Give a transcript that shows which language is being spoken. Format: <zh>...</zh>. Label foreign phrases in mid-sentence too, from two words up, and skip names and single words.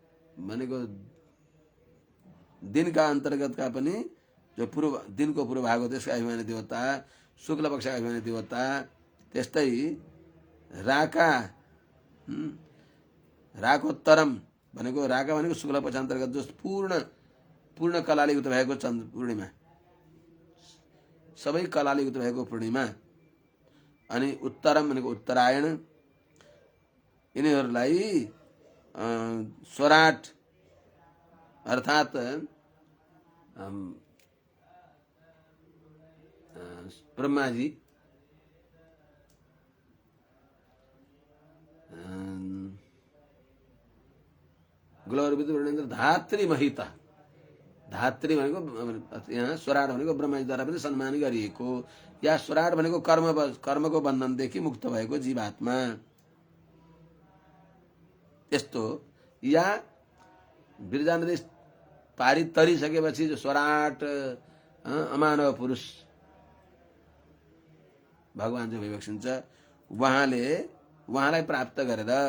<ne>दिनका अन्तर्गतका पनि जो पूर्व दिनको पूर्व भाग हो त्यसका अभिमानी देवता, शुक्ल पक्षका अभिमानी देवता, त्यस्तै राका, राकोत्तरम भनेको, राका भनेको शुक्ल पक्ष अन्तर्गत जो पूर्ण कलाले युक्त भएको चन्द्र पूर्णिमा, सबै कलाले युक्त भएको पूर्णिमा। अनि उत्तरम भनेको उत्तरायण, यिनीहरूलाई स्वराट अर्थात् ब्रह्माजी,</ne> <sa>ग्लोरविदुर्णेन्द्र धात्री महिता,</sa> <ne>धात्री भनेको यहाँ स्वराट भनेको ब्रह्माजीद्वारा पनि सम्मान गरिएको, या स्वराट भनेको कर्मको बन्धनदेखि मुक्त भएको जीवात्मा यस्तो, या बिरजा नदी पारित तरिसकेपछि जो स्वराट अमानव पुरुष भगवान जो भइबक्सिन्छ, उहाँलाई प्राप्त गरेर</ne>